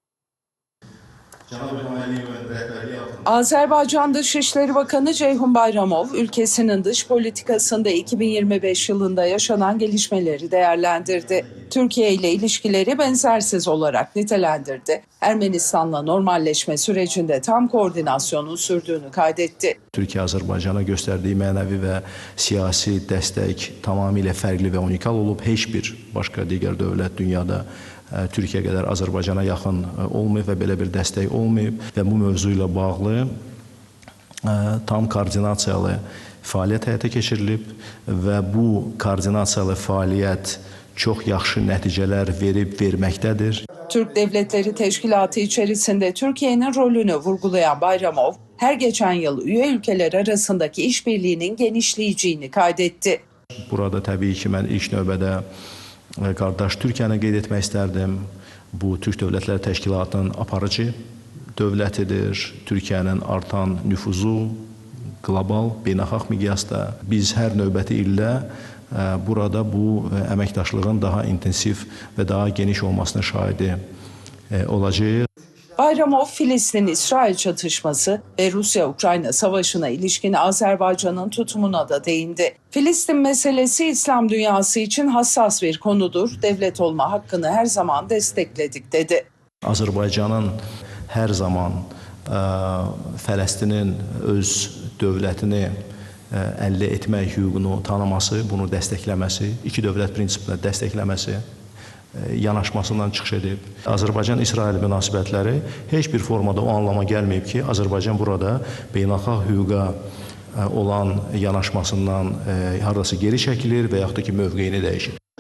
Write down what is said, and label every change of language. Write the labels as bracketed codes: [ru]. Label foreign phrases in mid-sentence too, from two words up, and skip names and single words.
[tr] Azerbaycan Dışişleri Bakanı Ceyhun Bayramov, ülkesinin dış politikasında 2025 yılında yaşanan gelişmeleri değerlendirdi. Türkiye ile ilişkileri benzersiz olarak nitelendirdi. Ermenistan'la normalleşme sürecinde tam koordinasyonun sürdüğünü kaydetti. [az] Türkiye Azərbaycana göstərdiyi mənəvi və siyasi dəstək tamamilə fərqli və unikal olub. Heç bir başqa digər dövlət dünyada Türkiyə qədər Azərbaycana yaxın olmayıb və belə bir dəstək olmayıb və bu mövzu ilə bağlı tam koordinasiyalı fəaliyyət həyata keçirilib və bu koordinasiyalı fəaliyyət çox yaxşı nəticələr verməkdədir. [tr] Türk Devletleri Teşkilatı içerisinde Türkiye'nin rolünü vurgulayan Bayramov, her geçen yıl üye ülkeler arasındaki işbirliğinin genişleyeceğini kaydetti. [az] Burada təbii ki, mən ilk növbədə qardaş Türkiyəni qeyd etmək istərdim. Bu, Türk Dövlətləri Təşkilatının aparıcı dövlətidir. Türkiyənin artan nüfuzu qlobal, beynəlxalq miqyasda. Biz hər növbəti ildə burada bu əməkdaşlığın daha intensiv və daha geniş olmasına şahidi olacağıq. [tr] Bayramov, Filistin-İsrail çatışması ve Rusya-Ukrayna savaşına ilişkin Azerbaycan'ın tutumuna da değindi. Filistin meselesi İslam dünyası için hassas bir konudur. Devlet olma hakkını her zaman destekledik dedi. [az] Azərbaycanın hər zaman Fələstinin öz dövlətini əldə etmək hüququnu tanıması, bunu dəstəkləməsi, iki dövlət prinsipini dəstəkləməsi yanaşmasından çıxış edib. Azərbaycan-İsrail münasibətləri heç bir formada o anlama gəlməyib ki, Azərbaycan burada beynəlxalq hüquqa olan yanaşmasından hardasa geri çəkilir və yaxud da ki, mövqeyini dəyişir.